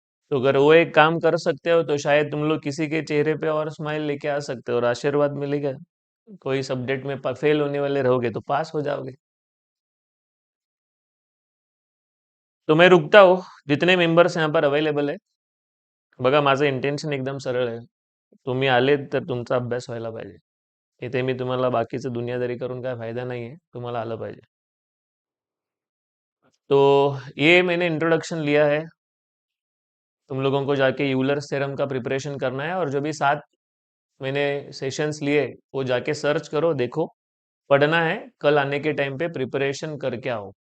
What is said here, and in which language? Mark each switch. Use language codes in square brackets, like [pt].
[hi] तो अगर वो एक काम कर सकते हो तो शायद तुम लोग किसी के चेहरे पे और स्माइल लेके आ सकते हो, और आशीर्वाद मिलेगा। कोई सब्जेक्ट में फेल होने वाले रहोगे तो पास हो जाओगे। तो मैं रुकता हूँ, जितने मेंबर्स यहाँ पर अवेलेबल है। [mr] बघा, माझं इंटेन्शन एकदम सरळ आहे. तुम्ही आले तर तुमचा अभ्यास व्हायला पाहिजे. इथे मी तुम्हाला बाकीचं दुनियादारी करून काय फायदा नाही आहे. तुम्हाला आलं पाहिजे. [hi] तो ये मैंने इंट्रोडक्शन लिया है. तुम लोगों को जाके यूलर्स थ्योरम का प्रिपरेशन करना है, और जो भी 7 मैंने सेशंस लिए वो जाके सर्च करो, देखो, पढ़ना है, कल आने के टाइम पे प्रिपरेशन करके आओ.